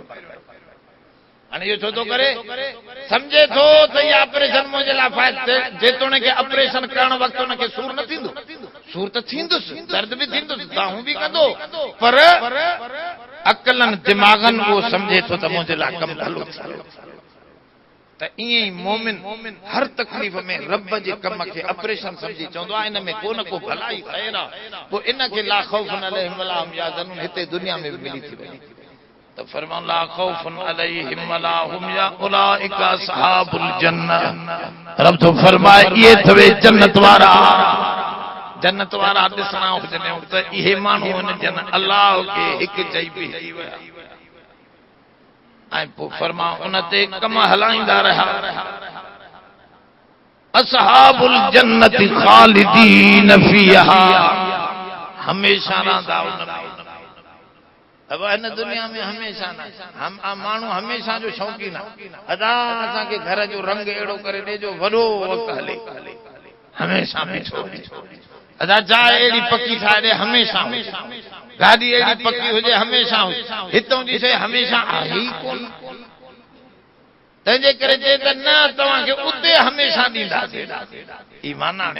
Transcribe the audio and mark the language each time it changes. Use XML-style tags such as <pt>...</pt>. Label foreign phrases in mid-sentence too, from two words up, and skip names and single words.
<sd>हाणे इहो छो थो करे सम्झे थो त इहा ऑपरेशन मुंहिंजे लाइ फ़ाइदो जेतोणीकि ऑपरेशन करण वक़्तु हुनखे सूर न थींदो सूर त थींदुसि दर्द बि थींदुसि दाहूं बि कंदो पर अकलनि दिमाग़नि उहो सम्झे थो त मुंहिंजे लाइ कमु भलो थींदो। त ईअं ई मोमिन हर तकलीफ़ में रब जे कम खे ऑपरेशन सम्झी चवंदो आहे इन में को न को भलाई ख़ैर आहे पोइ इनखे</sd> <ar>لا خوف عليهم ولا هم يحزنون</ar> <sd>हिते दुनिया में बि मिली थी वञे। तो फरमान</sd> <ar>لا خوف عليهم ولا هم يا أولئك أصحاب الجنة.</ar> <sd>रब तो फरमाए ये थवे जन्नत वारा ॾिसणा हुजनि त इहे माण्हू आहिनि जन अल्लाह खे हिकु चई बि हली विया ऐं पोइ फरमा उन ते कम हलाईंदा रहिया।</sd> <ar>أصحاب الجنة خالدين فيها</ar> <sd>हमेशा रहंदा उन में। अब इन दुनिया में हमेशा ना हम माण्हू हमेशा जो शौक़ीन आहे अदा असांखे घर जो रंग अहिड़ो करे ॾिजो वॾो वक़्तु हले हमेशा बीठो अदा चाहे अहिड़ी पकी ठाहे ॾे हमेशा गाॾी अहिड़ी पकी हुजे हमेशा हितां जी शइ हमेशा आहे ई कोन तंहिंजे करे चए त न तव्हांखे उते हमेशा ॾींदासीं ईमान आहे।</sd>